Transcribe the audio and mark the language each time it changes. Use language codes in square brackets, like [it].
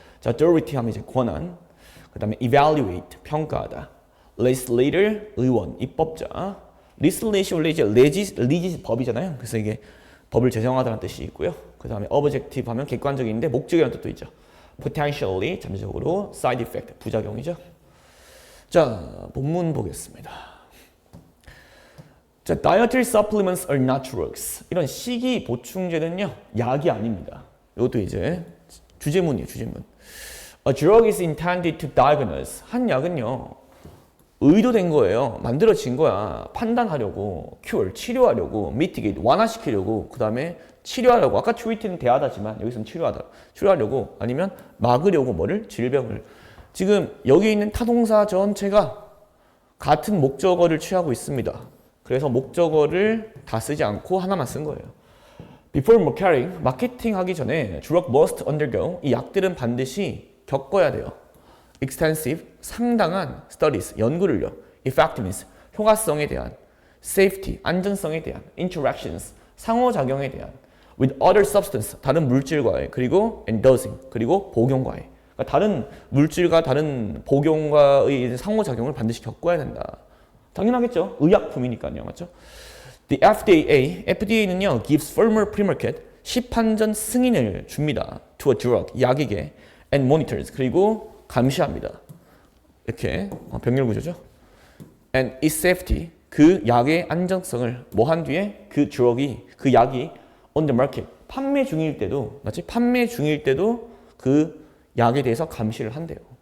[ko] 자, authority 하면 이제 권한. 그 다음에 evaluate, 평가하다. legislator, 의원, 입법자. legislation 원래 이제 legis 법이잖아요. 그래서 이게 법을 제정하다는 뜻이 있고요. 그 다음에 objective 하면 객관적인데 목적이라는 뜻도 있죠. potentially, 잠재적으로. [en] side effect, 부작용이죠. [ko] 자, 본문 보겠습니다. [en] 자, dietary supplements are not drugs. [ko] 이런 식이 보충제는요, 약이 아닙니다. 이것도 이제 주제문이에요, 주제문. [en] A drug is intended to diagnose. [ko] 한 약은요, 의도된 거예요. 만들어진 거야. 판단하려고, cure, 치료하려고, mitigate, 완화시키려고, 그 다음에 치료하려고. 아까 treat는 대하다지만 여기서는 치료하다. 치료하려고 아니면 막으려고 뭐를? 질병을. 지금 여기 있는 타동사 전체가 같은 목적어를 취하고 있습니다. 그래서 목적어를 다 쓰지 않고 하나만 쓴 거예요. [en] Before marketing, [ko] 마케팅 하기 전에 [en] drug must undergo, [ko] 이 약들은 반드시 겪어야 돼요. Extensive, 상당한 studies, 연구를요. Effectiveness, 효과성에 대한. Safety, 안전성에 대한. Interactions, 상호작용에 대한. [en] With other substance, 다른 물질과의. [ko] 그리고 [en] and dosing, [ko] 그리고 복용과의. 그러니까 다른 물질과 다른 복용과의 상호작용을 반드시 겪어야 된다. 당연하겠죠. 의약품이니까요. 맞죠? [en] The FDA는요, gives firmer pre-market, [ko] 시판전 승인을 줍니다. [en] To a drug, 약에게. [ko] And monitors, 그리고 감시합니다. 이렇게 병렬 구조죠. [en] And its safety, [ko] 그 약의 안정성을 뭐 한 뒤에 그 drug이, 그 약이 [en] on the market, [ko] 판매 중일 때도, 맞지? 판매 중일 때도 그 약에 대해서 감시를 한대요.